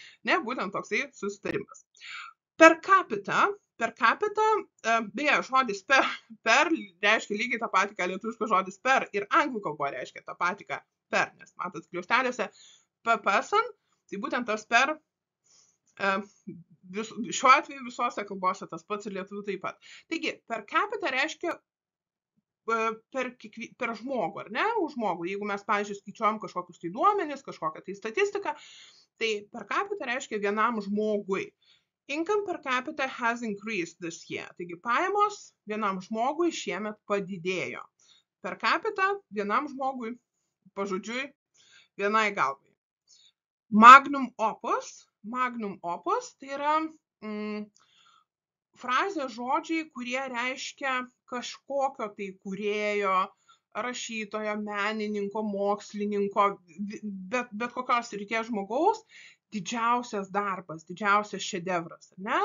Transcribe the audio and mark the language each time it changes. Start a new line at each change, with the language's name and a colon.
Lithuanian: Ne, būtent toksai susitarimas. Per capita, beje, žodis per reiškia lygiai tą patį, ką lietuviškas žodis per ir anglų kalboje reiškia tą patį, ką per, nes matot, kliausteliuose per person, tai būtent tas per, šiuo atveju visose kalbose tas pats ir lietuvių taip pat. Taigi, per capita reiškia per žmogų, ar ne, už žmogų. Jeigu mes, pavyzdžiui, skaičiuojam kažkokius tai duomenis, kažkokią tai statistiką, tai per capita reiškia vienam žmogui.
English: Income per capita has increased this year.
Lithuanian: Taigi pajamos vienam žmogui šiemet padidėjo. Per capita vienam žmogui, pažodžiui, vienai galvai. Magnum opus tai yra frazė žodžiai, kurie reiškia kažkokio tai kūrėjo, rašytojo, menininko, mokslininko, bet kokios srities žmogaus, didžiausias darbas, didžiausias šedevras, ne?